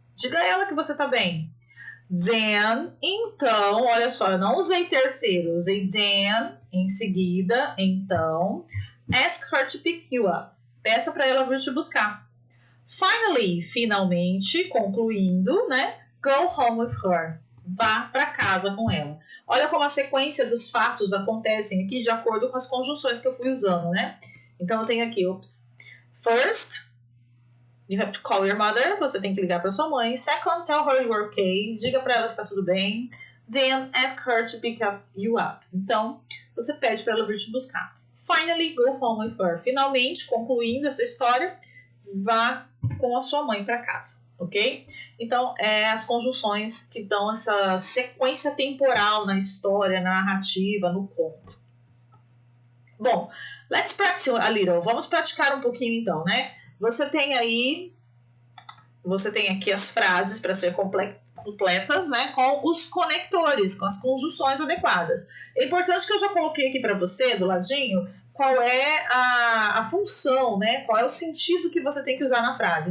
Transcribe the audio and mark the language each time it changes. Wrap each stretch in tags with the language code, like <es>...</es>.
<pt>Diga a ela que você tá bem. Then, então, olha só, eu não usei terceiro, eu usei then, em seguida, então,</pt> <en>ask her to pick you up.</en> <pt>Peça para ela vir te buscar. Finally, finalmente, concluindo, né?</pt> <en>Go home with her.</en> <pt>Vá para casa com ela. Olha como a sequência dos fatos acontecem aqui de acordo com as conjunções que eu fui usando, né? Então, eu tenho aqui,</pt> <en>first, you have to call your mother.</en> <pt>Você tem que ligar para sua mãe.</pt> <en>Second, tell her you're okay.</en> <pt>Diga para ela que tá tudo bem.</pt> <en>Then, ask her to pick you up.</en> <pt>Então, você pede para ela vir te buscar.</pt> <en>Finally, go home with her.</en> <pt>Finalmente, concluindo essa história, vá com a sua mãe para casa, ok? Então, as conjunções que dão essa sequência temporal na história, na narrativa, no conto.</pt> <en>Bom, let's practice a little.</en> <pt>Vamos praticar um pouquinho então, né? Você tem aqui as frases para ser completas, né? Com os conectores, com as conjunções adequadas. É importante que eu já coloquei aqui para você, do ladinho, qual é a função, né? Qual é o sentido que você tem que usar na frase.</pt>